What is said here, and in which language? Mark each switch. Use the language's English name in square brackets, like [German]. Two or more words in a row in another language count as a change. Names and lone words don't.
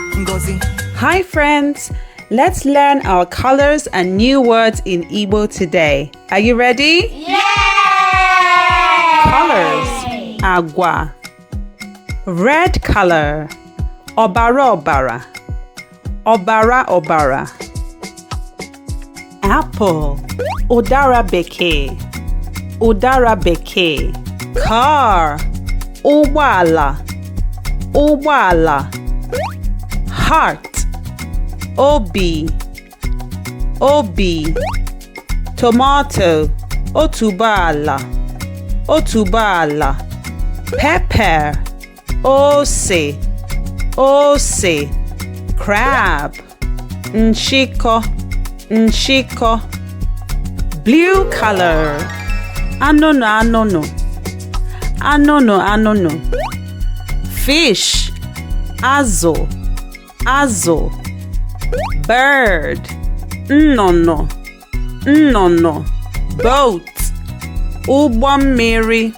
[English] Ngozi. Hi friends, let's learn our colors and new words in Igbo today. Are you ready? Yay! Colors: agwa. Red color: [Igbo] obara obara. Obara obara. Apple: udara bekee. Udara bekee. Car: ụgbọala. Ụgbọala. Heart: obi. Obi. Tomato: otuboala. Otuboala. Pepper: ose. Ose. Crab: nshiko. Nshiko. [English] Blue color: [Igbo] anono anono. Anono anono. [English] Fish: [Igbo] azụ. Azụ. Bird: nnụnụ. Nnụnụ. Boat: ụgbọ mmiri.